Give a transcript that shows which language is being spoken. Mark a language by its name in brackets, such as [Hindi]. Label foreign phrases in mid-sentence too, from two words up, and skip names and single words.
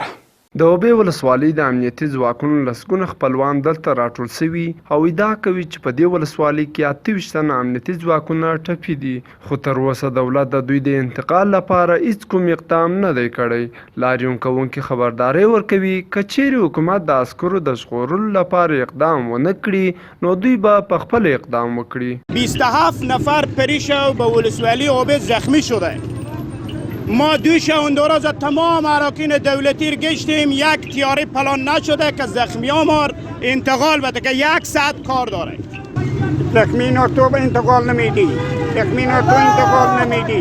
[Pashto] د اوبې ولسوالۍ د امنیتي ځواکونو لسګونه خپلوان دلته راټول سوي او ادعا کوي چې په دې ولسوالۍ کې 28 تنه امنیتي ځواکونه ټپي دي، خو تر اوسه دولت د دوی د انتقال لپاره هیڅ کوم اقدام نه دی کړی. لاریون کوونکي خبرداری ورکوي که چیرې حکومت د عسکرو د ژغورلو لپاره اقدام ونه کړي نو دوی به په خپل اقدام وکړي. [Persian] 27 نفر پریش و به ولسوالی اوبه زخمی شده. ما 2 شب روز تمام اراکین دولتی رو گشتیم، یک تیاری پلان نشده که زخمیان ما انتقال بده که 1 ساعت کار داره. زخمیان تو به انتقال نمیدی، زخمیان تو انتقال نمیدی.